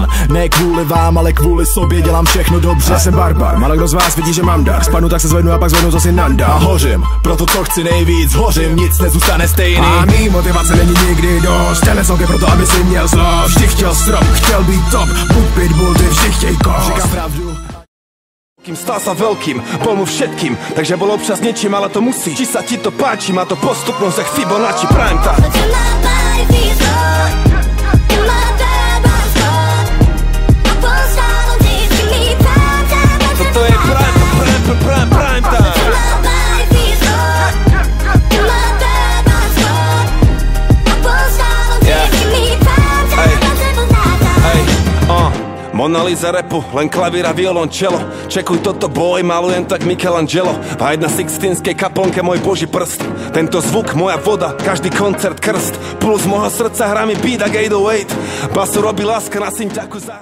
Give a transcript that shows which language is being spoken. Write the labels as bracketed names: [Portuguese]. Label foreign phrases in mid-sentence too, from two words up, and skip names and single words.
[Czech] Ne kvůli vám, ale kvůli sobě, dělám všechno dobře. Já jsem barbar, málo kdo z vás vidí, že mám dar. Spadnu, tak se zvednu a pak zvednu zase nanda. A hořím, proto co chci nejvíc, hořím, nic nezůstane stejný. A mý motivace není nikdy dost, ten song je proto, aby si měl zlost. Vždy chtěl strop, chtěl být top, buď pitbull, ty vždy chtěj kost. Říkám pravdu. [Slovak] Kým stal sa veľkým, bol mu všetkým, takže bol občas niečím, ale to musí. Či sa ti to páči, má to postupnosť jak Fibonacci [English] prime time. [Slovak] Toto je [English] prime time. [Slovak] Mona Lisa rapu, len klavír a violončelo. Čekuj toto boj, malujem tak Michelangelo. V jedna sixtínskej kaplnke môj boží prst. Tento zvuk, moja voda, každý koncert krst. Puls môjho srdca hrá mi beat a 808. Basu robí láska na synťaku za...